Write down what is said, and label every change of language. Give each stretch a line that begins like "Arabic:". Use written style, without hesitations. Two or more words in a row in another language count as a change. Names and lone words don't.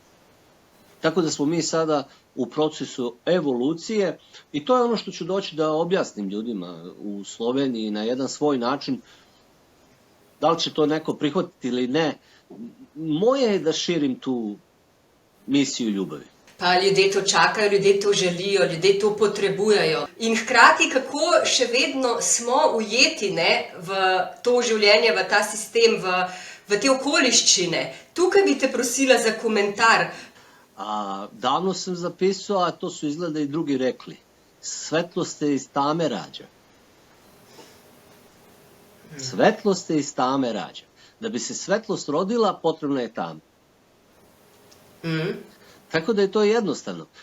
Serbian: Tako da smo mi sada u procesu evolucije i to je ono što ću doći da objasnim ljudima u Sloveniji na jedan svoj način. Da li će to neko prihvatiti ili ne, moje je da širim tu misiju ljubavi.
Slovenian: Pa ljudje to čakajo, ljudje to želijo, ljudje to potrebujejo. In hkrati, kako še vedno smo ujeti v to življenje, v ta sistem, v te okoliščine. Tukaj bi te prosila za komentar.
Serbian: Davno sam zapisao, a to su izgleda i drugi rekli. Svetlost se iz tame rađa. Svetlost se iz tame rađa. Da bi se svetlost rodila, potrebna je tama. Tako da je to jednostavno.